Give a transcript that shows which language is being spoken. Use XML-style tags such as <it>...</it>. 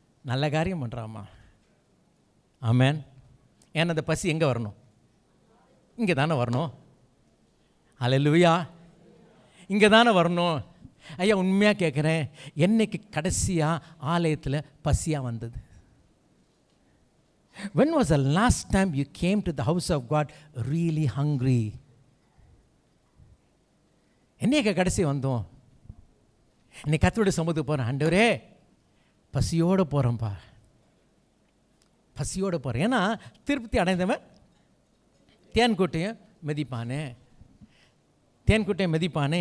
<ta>நல்ல காரியம் பண்ணுறாம்மா. ஆமென். ஏன்னா அந்த பசி எங்கே வரணும்? இங்கே தானே வரணும். அல்லேலூயா, இங்கே தானே வரணும். ஐயா உண்மையாக கேட்குறேன், என்னைக்கு கடைசியாக ஆலயத்தில் பசியாக வந்தது?</ta> <en>When was the last time you came to the house of God really hungry?</en> <ta>என்னைக்கு கடைசி வந்தோம்? இன்னைக்கு கர்த்தருடைய சமூகத்துக்கு போகிறேன், ஆண்டவரே பசியோடு போகிறோம்ப்பா, பசியோடு போகிறேன். ஏன்னா திருப்தி அடைந்தவன் தேன்கூட்டையும் மெதிப்பானே, தேன்கூட்டையும் மெதிப்பானே.</ta>